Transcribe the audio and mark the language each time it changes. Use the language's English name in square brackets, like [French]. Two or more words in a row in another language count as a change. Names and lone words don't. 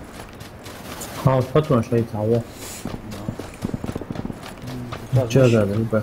[Arabic] اه فترة شوية تعوض. [Russian] Че за рыба?